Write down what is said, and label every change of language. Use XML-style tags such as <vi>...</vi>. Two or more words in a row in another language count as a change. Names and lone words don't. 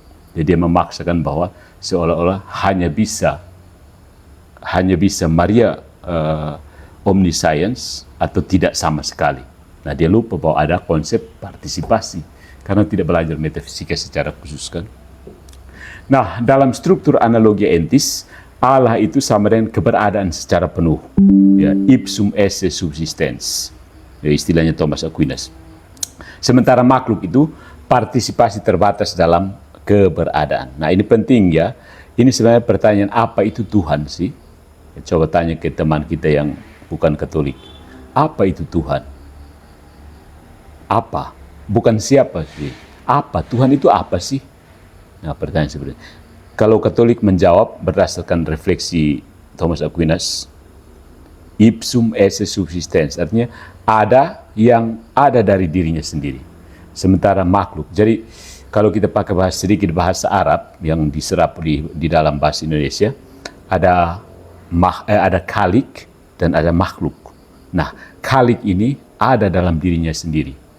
<id>Jadi dia memaksakan bahwa seolah-olah hanya bisa Maria omniscience atau tidak sama sekali. Nah dia lupa bahwa ada konsep partisipasi karena tidak belajar metafisika secara khusus kan. Nah dalam struktur analogi entis, Allah itu sama dengan keberadaan secara penuh, ya,</id> <la>ipsum esse subsistens,</la> <id>ya, istilahnya Thomas Aquinas. Sementara makhluk itu partisipasi terbatas dalam keberadaan. Nah ini penting ya. Ini sebenarnya pertanyaan, apa itu Tuhan sih? Coba tanya ke teman kita yang bukan Katolik. Apa itu Tuhan? Apa? Bukan siapa sih. Apa? Tuhan itu apa sih? Nah pertanyaan sebenarnya. Kalau Katolik menjawab berdasarkan refleksi Thomas Aquinas,</id> <la>ipsum esse subsistens,</la> <id>artinya ada yang ada dari dirinya sendiri. Sementara makhluk. Jadi kalau kita pakai sedikit bahasa Arab yang diserap di dalam bahasa Indonesia, ada khalik dan ada makhluk. Nah, khalik ini ada dalam dirinya sendiri.</id>